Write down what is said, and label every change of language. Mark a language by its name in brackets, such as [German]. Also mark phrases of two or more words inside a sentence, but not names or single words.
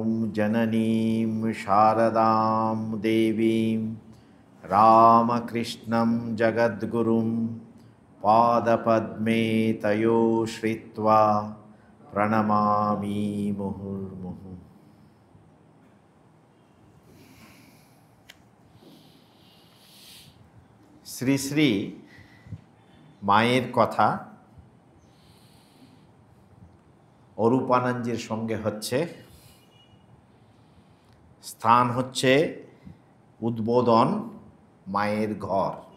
[Sanskrit] जननीं शारदां देवीं रामकृष्णं जगद्गुरुं पादपद्मे तयो श्रित्वा प्रणमामि मुहुर्मुहुः। [Bangla] শ্রী শ্রী মায়ের কথা অরূপানন্দজির সঙ্গে হচ্ছে। স্থান হচ্ছে উদ্বোধন মায়ের ঘর।